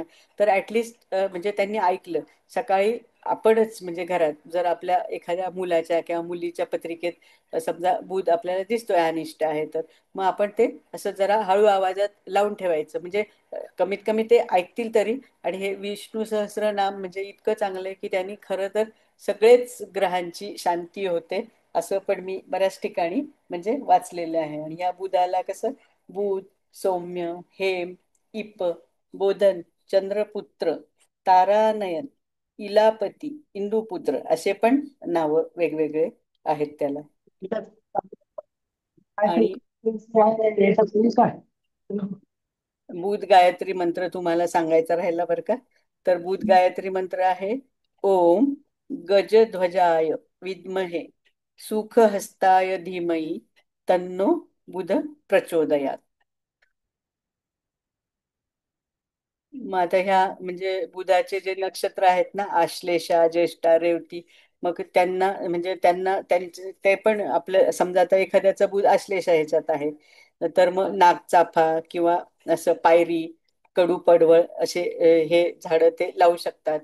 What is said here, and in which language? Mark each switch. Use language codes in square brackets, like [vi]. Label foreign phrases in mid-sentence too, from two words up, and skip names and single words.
[mr] तर ऍटलिस्ट म्हणजे त्यांनी ऐकलं सकाळी आपणच म्हणजे घरात जर आपल्या एखाद्या मुलाच्या किंवा मुलीच्या पत्रिकेत समजा बुध आपल्याला दिसतोय अनिष्ट आहे, तर मग आपण ते असं जरा हळू आवाजात लावून ठेवायचं म्हणजे कमीत कमी ते ऐकतील तरी. आणि हे विष्णू सहस्त्रनाम म्हणजे इतकं चांगलं आहे की त्यांनी खरं तर सगळेच ग्रहांची शांती होते, असं पण मी बऱ्याच ठिकाणी म्हणजे वाचलेलं आहे. आणि या बुधाला कसं बुध, सौम्य, हेम, इप, बोधन, चंद्रपुत्र, तारानयन, इलापती, इंदुपुत्र असे पण नाव वेगवेगळे आहेत त्याला. आणि काय बुध गायत्री मंत्र तुम्हाला सांगायचा राहिला बरं का. तर बुध गायत्री मंत्र आहे [sa] ओम गजध्वजाय विद्महे सुखहस्ताय धीमहि तन्नो बुध प्रचोदयात. [mr] मग आता ह्या म्हणजे बुधाचे जे नक्षत्र आहेत ना आश्लेषा, ज्येष्ठा, रेवती, मग त्यांना म्हणजे त्यांना त्यांचे ते पण आपलं समजा आता एखाद्याचा बुध आश्लेषा ह्याच्यात आहे, तर मग नागचाफा किंवा असं पायरी, कडू पडवळ असे हे झाडं ते लावू शकतात.